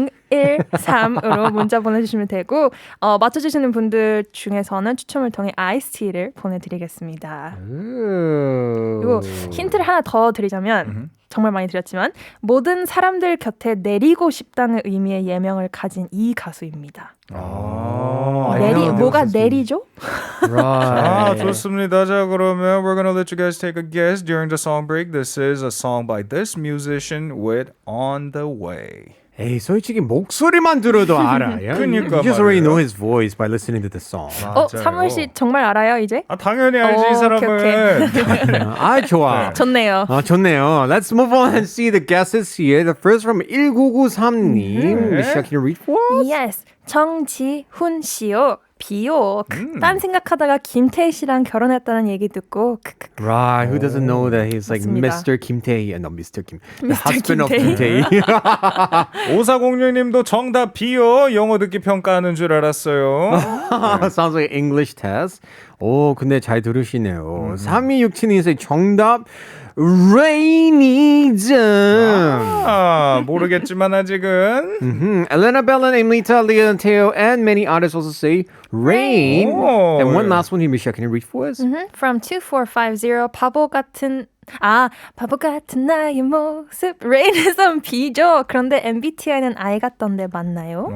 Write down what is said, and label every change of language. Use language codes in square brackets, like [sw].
[ko] 1013으로 문자 보내주시면 되고 맞춰주시는 분들 중에서는 추첨을 통해 아이스티를 보내드리겠습니다. 그리고 힌트를 하나 더 드리자면 정말 많이 드렸지만 모든 사람들 곁에 내리고 싶다는 의미의 예명을 가진 이 가수입니다. 뭐가 내리죠? 아, [en] Right. [ko] 좋습니다. 자, 그러면 [en] we're gonna let you guys take a guess during the song break. This is a song by this musician with On the Way. [ko] 에이, 솔직히 목소리만 들어도 알아. [en] Yeah? [ko] 그러니까 [en] You just already [ko] 말이에요. [en] know his voice by listening to the song. [ko] 사무엘 씨 정말 알아요 이제? 아, 당연히 알지, 이 오케이, 사람은. 아, 좋아. 좋네요. 좋네요. [en] Let's move on and see the guesses here. The first from 1993님. Michelle, can you read for us? [ko] Yes, 정지훈 씨요. 비요. 딴 생각하다가 김태희 씨랑 결혼했다는 얘기 듣고 [en] Right, who doesn't know that he's like [ko] 맞습니다. [en] Mr. Kim Tae, no, Mr. Kim, the husband of Kim Kim Tae. [ko] 5406님도 정답 B요. 영어 듣기 평가하는 줄 알았어요. [en] Sounds like English test. [ko] 오, 근데 잘 들으시네요. 3267님이 정답 [en] Rainism. [ko] 모르겠지만 아직은. [en] Elena Bell and Emlita, Leah and Teo, and many others also say rain. Oh. And one last one here, Michelle, can you read for us? [ko] From 2450 바보 같은 나의 모습 Rainism B죠. 그런데 MBTI는 I 같던데 맞나요?